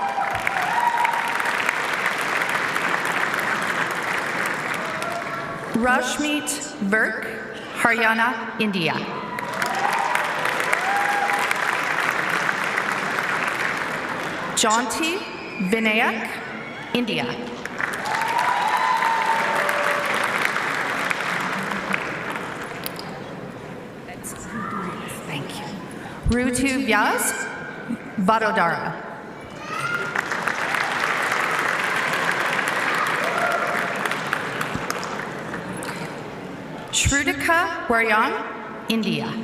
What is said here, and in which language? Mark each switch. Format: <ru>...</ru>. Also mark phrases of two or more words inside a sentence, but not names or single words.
<en>Rashmeet Virk, Haryana, India. Jaunty Vinayak, India. Thank you. Rutu Vyas, Vadodara. Shrudika Waryan, India.</en>